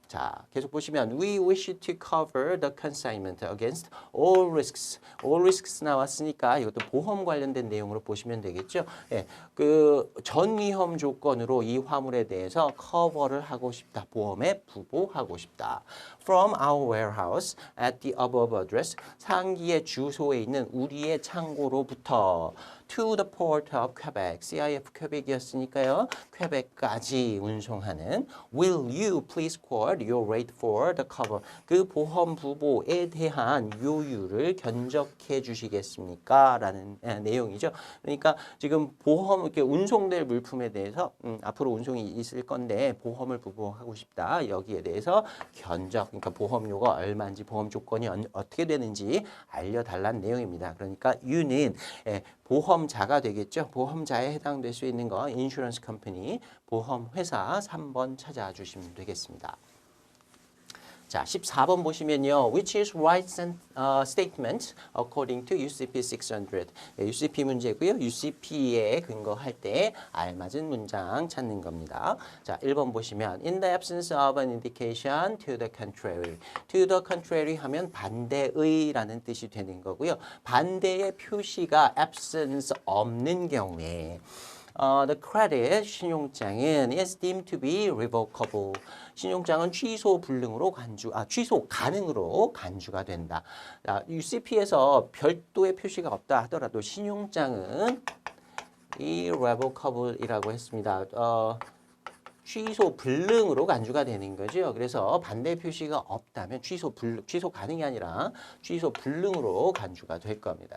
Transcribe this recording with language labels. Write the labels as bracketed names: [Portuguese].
[Korean] 자, 계속 보시면 [English] We wish to cover the consignment against all risks. [Korean] All risks 나왔으니까 이것도 보험 관련된 내용으로 보시면 되겠죠. 그 전 위험 조건으로 이 화물에 대해서 커버를 하고 싶다. 보험에 부보하고 싶다. [English] From our warehouse at the above address. [Korean] 상기의 주소에 있는 우리의 창고로부터 [English] to the port of Quebec. [Korean] CIF 퀘벡이었으니까요. 퀘벡까지 운송하는 [English] Will you please quote your rate for the cover? [Korean] 그 보험 부보에 대한 요율을 견적해 주시겠습니까? 라는 내용이죠. 그러니까 지금 보험 이렇게 운송될 물품에 대해서 앞으로 운송이 있을 건데 보험을 부보하고 싶다. 여기에 대해서 견적, 그러니까 보험료가 얼마인지 보험 조건이 어떻게 되는지 알려달라는 내용입니다. 그러니까 you는 보험자가 되겠죠. 보험자에 해당될 수 있는 거 인슈런스 컴퍼니 보험회사 3번 찾아주시면 되겠습니다. 자, 14번 보시면요. [English] Which is right statement according to UCP 600. [Korean] UCP 문제고요. UCP에 근거할 때 알맞은 문장 찾는 겁니다. 자, 1번 보시면 [English] In the absence of an indication to the contrary. To the contrary [Korean] 하면 반대의라는 뜻이 되는 거고요. 반대의 표시가 absence 없는 경우에 [English] The credit [Korean] 신용장은 [English] is deemed to be revocable. [Korean] 신용장은 취소 불능으로 취소 가능으로 간주가 된다. UCP에서 별도의 표시가 없다 하더라도 신용장은 irrevocable이라고 했습니다. 취소 불능으로 간주가 되는 거죠. 그래서 반대 표시가 없다면 취소 가능이 아니라 취소 불능으로 간주가 될 겁니다.